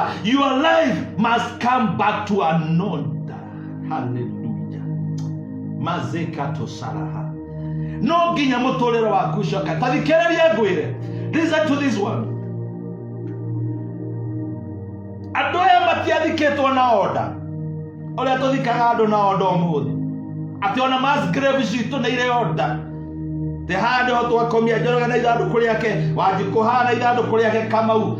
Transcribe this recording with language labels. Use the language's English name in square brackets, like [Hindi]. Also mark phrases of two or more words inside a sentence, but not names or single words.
[English] Your life must come back to an order. Hallelujah. Mazekato saraha. [Kikuyu] No nginya mũtũrĩre waku ucoka. Tathikĩrĩria ngwĩre. [English] Listen to this one. [Kikuyu] Andũ aya matiathikĩtwo na order. Ũrĩa tũthikaga andũ na order ũmũthĩ. Atĩ ona mass grave citũ nĩ irĩ order. Te handũ ho twakomia Njoroge na ithandũkũ rĩake, Wanjikũ hana ithandũkũ rĩake, Kamau.